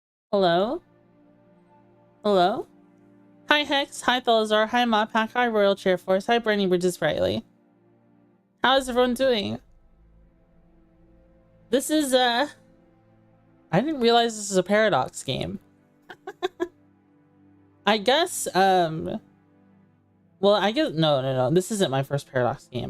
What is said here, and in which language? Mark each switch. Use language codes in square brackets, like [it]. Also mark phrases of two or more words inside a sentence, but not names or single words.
[en] Hello? Hello? Hi Hex, hi Thalazar, hi Modpack, hi Royal Chair Force, hi Burning Bridges Brightly. How is everyone doing? This is, I didn't realize this is a Paradox game. I guess, well, I guess, no, this isn't my first Paradox game.